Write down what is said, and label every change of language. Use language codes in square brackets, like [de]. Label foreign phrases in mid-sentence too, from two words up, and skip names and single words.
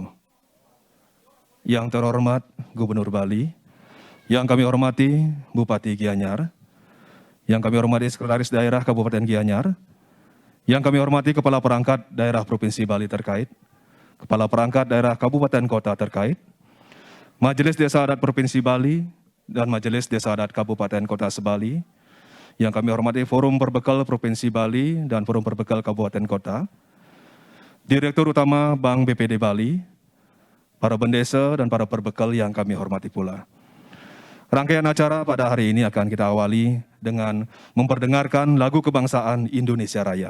[id] Yang terhormat Gubernur Bali, yang kami hormati Bupati Gianyar, yang kami hormati Sekretaris Daerah Kabupaten Gianyar, yang kami hormati Kepala Perangkat Daerah Provinsi Bali terkait, Kepala Perangkat Daerah Kabupaten Kota terkait, Majelis Desa Adat Provinsi Bali, dan Majelis Desa Adat Kabupaten Kota Sebali, yang kami hormati Forum Perbekal Provinsi Bali dan Forum Perbekal Kabupaten Kota, Direktur Utama Bank BPD Bali, para bendesa dan para perbekal yang kami hormati pula. Rangkaian acara pada hari ini akan kita awali dengan memperdengarkan lagu kebangsaan Indonesia Raya.